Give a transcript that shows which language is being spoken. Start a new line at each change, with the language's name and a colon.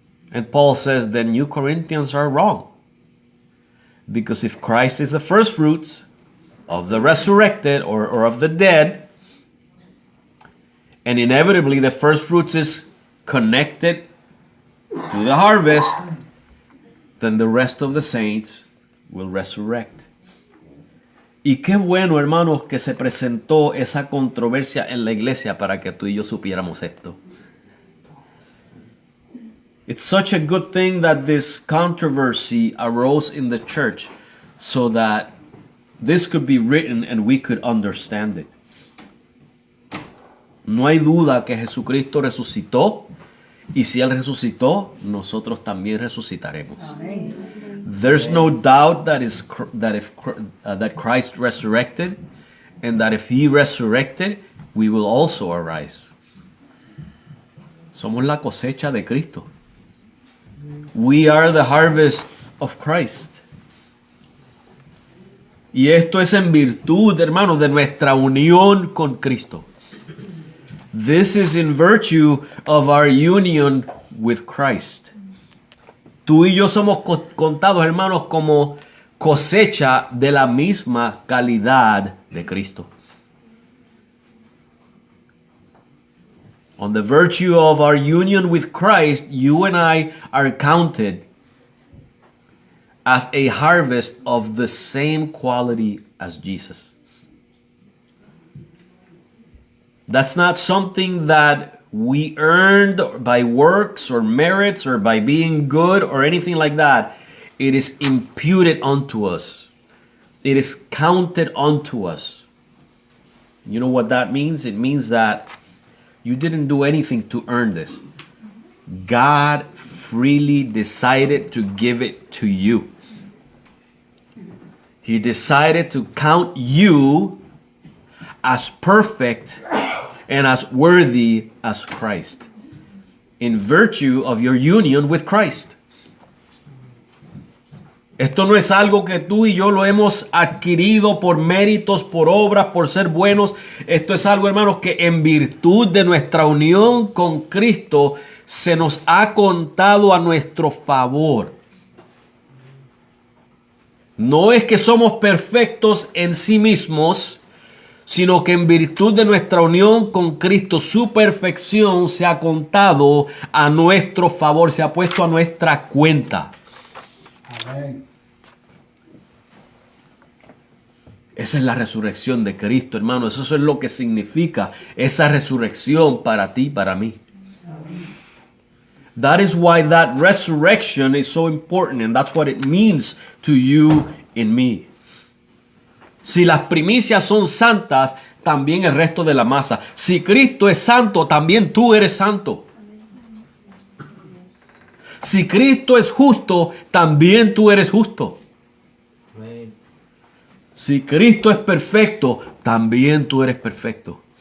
English: And Paul says, then you Corinthians are wrong. Because if Christ is the first fruits of the resurrected or of the dead, and inevitably the first fruits is connected to the harvest, then the rest of the saints will resurrect.
Spanish: Y qué bueno, hermanos, que se presentó esa controversia en la iglesia para que tú y yo supiéramos esto.
English: It's such a good thing that this controversy arose in the church so that this could be written and we could understand it.
Spanish: No hay duda que Jesucristo resucitó, y si Él resucitó, nosotros también resucitaremos.
English: Amen. There's no doubt that Christ resurrected, and that if He resurrected, we will also arise.
Spanish: Somos la cosecha de Cristo.
English: We are the harvest of Christ.
Spanish: Y esto es en virtud, hermanos, de nuestra unión con Cristo.
English: This is in virtue of our union with Christ.
Spanish: Tú y yo somos contados, hermanos, como cosecha de la misma calidad de Cristo.
English: On the virtue of our union with Christ, you and I are counted as a harvest of the same quality as Jesus. That's not something that we earned by works or merits or by being good or anything like that. It is imputed unto us. It is counted unto us. You know what that means? It means that you didn't do anything to earn this. God freely decided to give it to you. He decided to count you as perfect and as worthy as Christ, in virtue of your union with Christ.
Spanish: Esto no es algo que tú y yo lo hemos adquirido por méritos, por obras, por ser buenos. Esto es algo, hermanos, que en virtud de nuestra unión con Cristo se nos ha contado a nuestro favor. No es que somos perfectos en sí mismos, sino que en virtud de nuestra unión con Cristo, su perfección se ha contado a nuestro favor, se ha puesto a nuestra cuenta. Amén. Esa es la resurrección de Cristo, hermano. Eso es lo que significa esa resurrección para ti, para mí.
English: That is why that resurrection is so important, and that's what it means to you and me.
Spanish: Si las primicias son santas, también el resto de la masa. Si Cristo es santo, también tú eres santo. Si Cristo es justo, también tú eres justo. Si Cristo es perfecto, también tú eres perfecto.